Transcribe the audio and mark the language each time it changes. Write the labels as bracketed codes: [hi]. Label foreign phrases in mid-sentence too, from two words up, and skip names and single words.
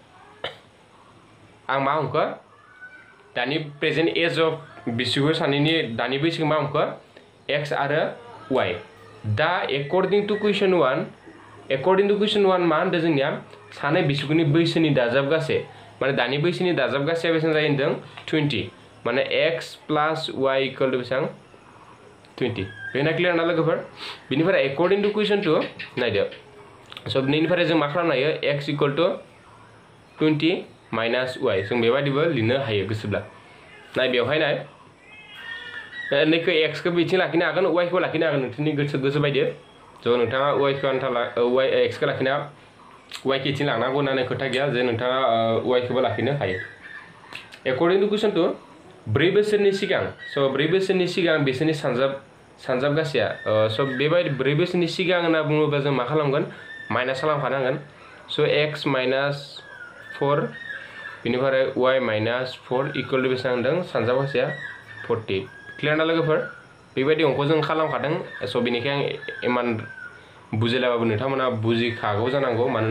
[brx] आं मा हमखो दानि [en] present age of [brx] बिसिगु सानैनि दानि बैसोखौ मा हमखो x आरो y दा [en] according to question 1 [brx] मा होनदों जोंनिया सानै बिसिगुनि बैसोनि दाजाबगासे माने दानि बैसोनि दाजाबगासेया बेसेबां जायो होनदों 20 माने [en] x plus y equal to [brx] बेसेबां 20 बेना क्लियर ना लोगोफोर बिनिफ्राय [en] according to question 2 [brx] नायदो स' बिनिफ्राय जों मा खालामनो हायो x [en] equal to 20 minus y [brx] जों बेबायदिबो लिरनो हायो गोसोब्ला नाय बेवहाय नाय नैखौ x खौ बिथिं लाखिनो हागोन y खौ लाखिनो हागोन नोंथांनि गोसो बायदि ज' नोंथाङा y खौ आन्था x खौ लाखिना y खौ इथिं लांनांगौ होननानै खोथा गैया जे नोंथाङा y खौबो लाखिनो हायो [en] according to question 2 4 [brx] बोसोरनि सिगां स' 4 बोसोरनि सिगां बिसोरनि सानजाब गासैया स' बेबायदि 4 बोसोरनि सिगां होनना बुङोब्ला जों मा खालामगोन माइनास खालामखानांगोन स' x [en] minus 4 [brx] बिनिफ्राय y [en] minus 4 equal [brx] टू बेसेबां होनदों सानजाब गासैया 40 क्लियर ना लोगोफोर बेबायदि अंखौ जों खालामखादों स' बेनिखाय आं इमान बुजिलाबाबो नोंथांमोना बुजिखागौ जानांगौ मानोना